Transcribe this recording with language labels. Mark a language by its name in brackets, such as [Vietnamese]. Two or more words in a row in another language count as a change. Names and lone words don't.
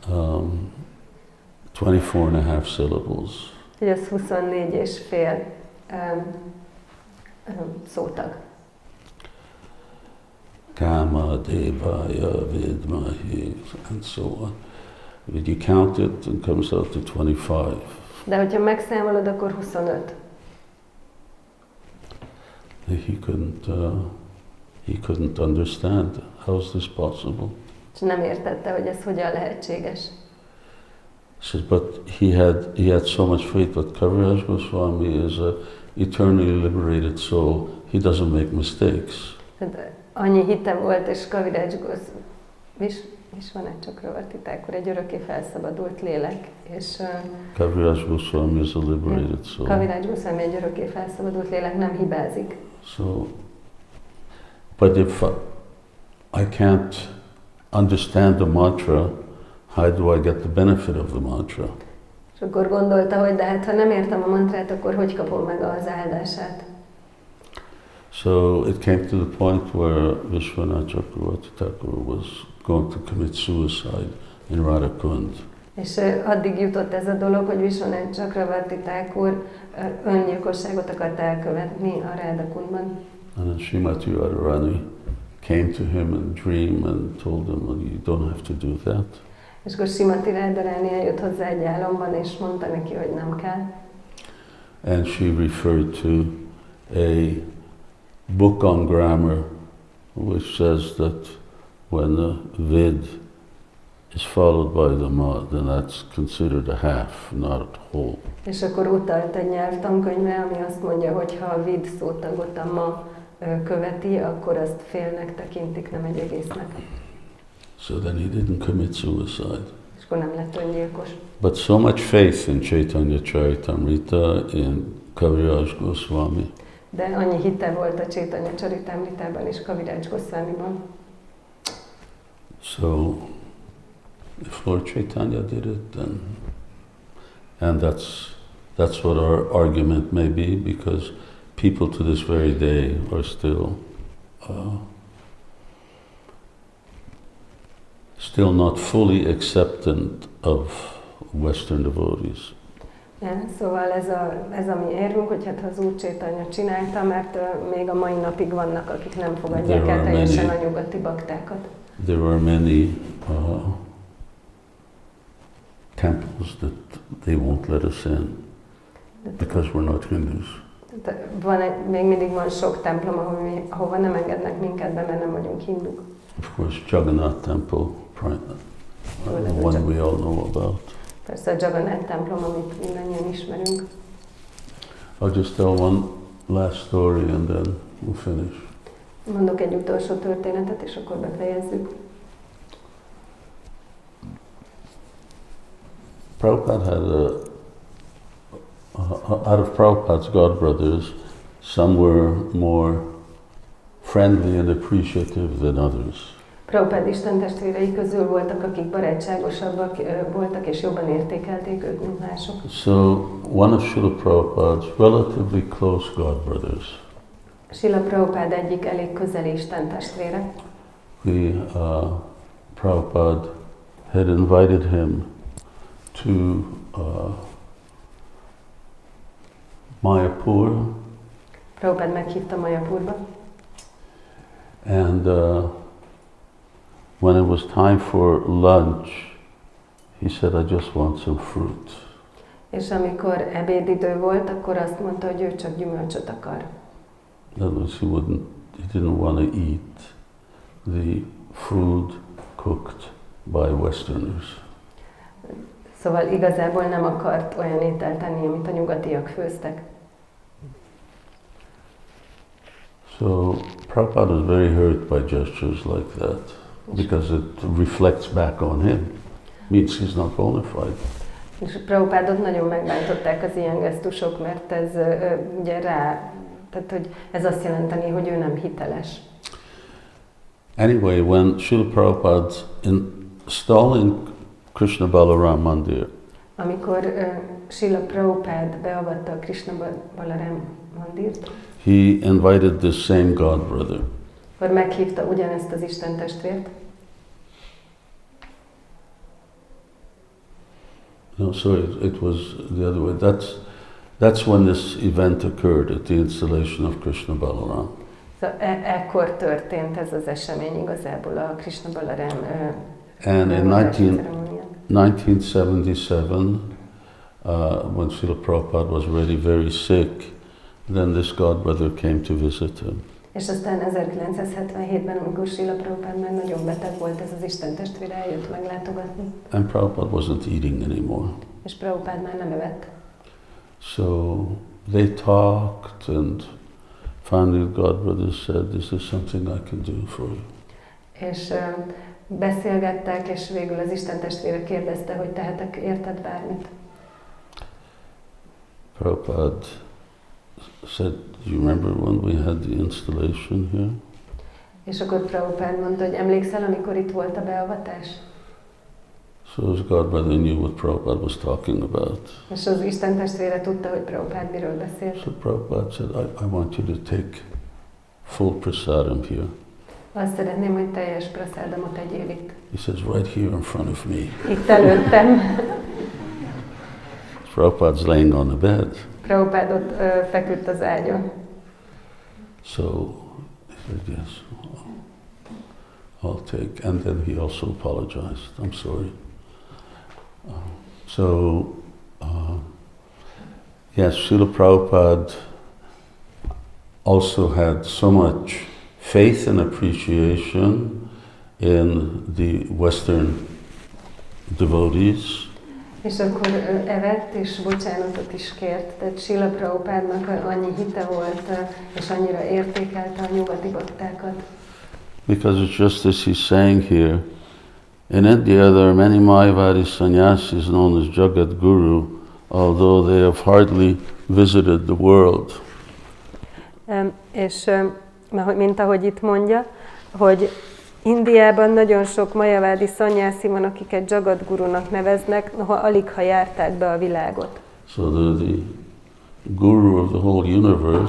[English] 24.5 syllables. [Hungarian] Hogy az 24 és fél szótag. [Sanskrit] Kama Devaya Vidmahi, [English] and so on. If you count it, it comes out to 25. [Hungarian] De hogyha megszámolod, akkor 25. [English] He couldn't understand. How is this possible? [Hungarian] És nem értette, hogy ez hogyan lehetséges. [English] Says, but he had so much faith. But Caitanya Swami is a eternally liberated soul. He doesn't make mistakes. [Hungarian] Tehát annyi hite volt, és Kaviraj Vishwanath akkor egy örökké felszabadult lélek, és [English] Caitanya Swami is a liberated soul. [Hungarian] Kaviraj Swami egy örökké felszabadult lélek, nem hibázik. [English] So, but if I can't understand the mantra, how do I get the benefit of the mantra? [Hungarian] És akkor gondolta, hogy de hát ha nem értem a mantrát, akkor hogy kapom meg az áldását? [English] So it came to the point where Vishwanath was going to commit suicide in Radhakund. [Hungarian] És addig jutott ez a dolog, hogy Vishwanath Chakravarti-thakur öngyilkosságot akart elkövetni a Radhakundban. [English] And then Srimati Radharani came to him in a dream and told him, well, you don't have to do that. [Hungarian] És akkor Srimati Radharani eljött hozzá egy álomban, és mondta neki, hogy nem kell. [English] And she referred to a book on grammar which says that when the vid is followed by the ma, then that's considered a half, not a whole. [Hungarian] És akkor utalt egy nyelvtankönyvre, ami azt mondja, hogy ha a vid szótagot a ma követi, akkor azt félnek tekintik, nem egy egésznek. [English] So then he didn't commit suicide. [Hungarian] És akkor nem lett öngyilkos. [English] But so much faith in Caitanya-caritāmṛta, in Caitanya Swami. [Hungarian] De annyi hite volt a Caitanya-caritāmṛtában és Kaviraj Goswamiban. [English] So, if Lord Chaitanya did it, then, and that's what our argument may be, because people to this very day are still not fully acceptant of Western devotees. [Hungarian] Ja, szóval ez a mi érvünk, hogy hát az Úr Chaitanya csinálta, mert még a mai napig vannak, akik nem fogadják el teljesen a nyugati baktákat. [English] There are many temples that they won't let us in because we're not Hindus. [Hungarian] Még mindig van sok templom, ahova nem engednek minket be, mert nem vagyunk hinduk. [English] Of course, Jagannath Temple, the one we all know about. [Hungarian] Persze a Jagannath templom, amit mindannyian ismerünk. [English] I'll just tell one last story and then we'll finish. [Hungarian] Mondok egy utolsó történetet, és akkor befejezzük. [English] Prabhupada had out of Prabhupada's godbrothers, some were more friendly and appreciative than others. [Hungarian] Prabhupád istentestvérei közül voltak, akik barátságosabbak voltak, és jobban értékelték őt, mint mások. [English] So, one of Srila Prabhupada's relatively close godbrothers. [Hungarian] Srila Prabhupád egyik elég közeli istentestvére. [English] Prabhupada had invited him to Mayapur. [Hungarian] Prabhupád meghívta Mayapurba. [English] And when it was time for lunch, he said, I just want some fruit. [Hungarian] És amikor ebédidő volt, akkor azt mondta, hogy ő csak gyümölcsöt akar. [English] That was, he didn't want to eat the food cooked by Westerners. [Hungarian] Szóval igazából nem akart olyan ételt enni, amit a nyugatiak főztek. [English] So Prabhupada was very hurt by gestures like that, because it reflects back on him. Means he's not bona fide. [Hungarian] És Prabhupádot nagyon megbántották az ilyen gesztusok, mert ez ugye tehát hogy ez azt jelenteni, hogy ő nem hiteles. [English] Anyway, when Srila Prabhupada installing Krishna Balaram Mandir, [Hungarian] amikor Srila Prabhupád beavatta a Krishna Balaram Mandirt, [English] he invited the same godbrother. [Hungarian] Akkor meghívta ugyanezt az istentestvért. [English] No, sorry, it was the other way. That's when this event occurred at the installation of Krishna Balaram. [Hungarian] Szóval ekkor történt ez az esemény igazából a Krishna Balaram [English] And in 1977, when Srila Prabhupada was already very sick, then this godbrother came to visit him. [Hungarian] És aztán 1977-ben, amikor Srila Prabhupada már nagyon beteg volt, ez az Isten testvére eljött meglátogatni. [English] And Prabhupada wasn't eating anymore. [Hungarian] És Prabhupada már nem evett. [English] So they talked, and finally the godbrother said, "Is there something I can do for you?" [Hungarian] És beszélgettek, és végül az Isten testvére kérdezte, hogy tehetek érted bármit. [English] Prabhupada said, "Do you remember when we had the installation here?" [Hungarian] És akkor Prabhupada mondta, hogy emlékszel, amikor itt volt a beavatás? [English] So his godbrother knew what Prabhupada was talking about. [Hungarian] És az Isten testvére tudta, hogy Prabhupada miről beszélt. [English] So Prabhupada said, I want you to take full prasadam here. [Hungarian] Azt szeretném, hogy teljes prasadamot tegyél itt. [English] He says, right here in front of me. [Hungarian] Itt előttem. [English] Prabhupada's laying on the bed. [Hungarian] Prabhupada ott feküdt az ágyon. [English] So he said, yes, I'll take. And then he also apologized. I'm sorry. Yes, Srila Prabhupada also had so much faith and appreciation in the Western devotees. [Hungarian] És akkor evett és bocsánatot is kért. Tehát Srila Prabhupádnak annyi hite volt, és annyira értékelte a nyugati baktákat. [English] Because it's just as he's saying here, in India there are many Mayavadi sannyasis known as Jagat Guru, although they have hardly visited the world. [Hungarian] És mint ahogy itt mondja, hogy Indiában nagyon sok majavádi szanyászi van, akiket Jagat Gurunak neveznek, noha alig ha járták be a világot. [English] So the guru of the whole universe,